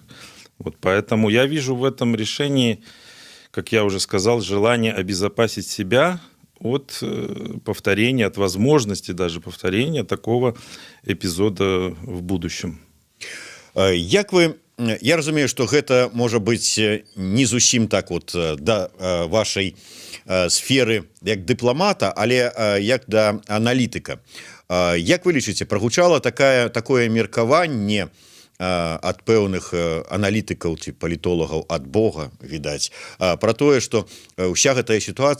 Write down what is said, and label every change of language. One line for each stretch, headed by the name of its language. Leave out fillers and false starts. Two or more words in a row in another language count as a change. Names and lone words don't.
Russian: Поэтому я вижу в этом решении, как я уже сказал, желание обезопасить себя от повторения, от возможности даже повторения такого эпизода в будущем.
Belarusian: Я разумею, што гэта можа быць не зусім так да вашай сферы як дыпламата, але як да аналітыка. Як вы лічыце, прагучала такое меркаванне ад пэўных аналітыкаў ці палітолагаў ад Бога, відаць, пра тое, што ўся гэтая